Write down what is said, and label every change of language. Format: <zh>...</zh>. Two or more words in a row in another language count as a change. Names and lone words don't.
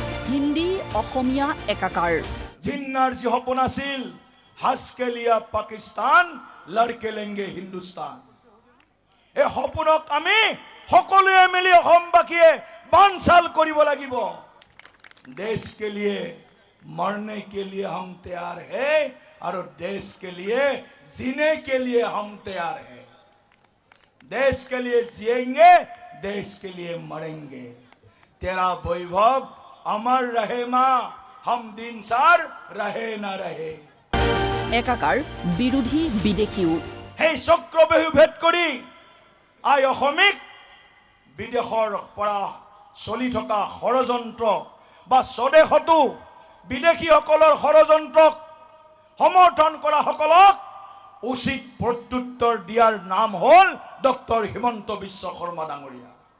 <as>হিন্দী অসমীয়া একাকাৰ জিন্নাৰ যি সপোন আছিল</as> <hi>हाज के लिया पाकिस्तान लड़के लेंगे हिंदुस्तान</hi> <as>এই সপোনক আমি সকলোৱে মিলি অসমবাসীয়ে বানচাল কৰিব লাগিব</as> <hi>देश के लिए मरने के लिए हम तैयार हैं और देश के लिए जीने के लिए हम तैयार हैं देश के लिए जिएंगे देश के लिए मरेंगे तेरा वैभव अमर रहे माँ हम दिन सार रहे ना रहे</hi> <as>একাকাৰ বিৰোধী বিদেশীও সেই চক্ৰবেহু ভেদ কৰি আই অসমিক বিদেশৰ পৰা চলি থকা ষড়যন্ত্ৰ বা স্বদেশতো বিদেশীসকলৰ ষড়যন্ত্ৰক সমৰ্থন কৰা সকলক উচিত প্ৰত্যুত্তৰ দিয়াৰ নাম হ'ল ডক্টৰ হিমন্ত বিশ্ব শৰ্মা ডাঙৰীয়া</as>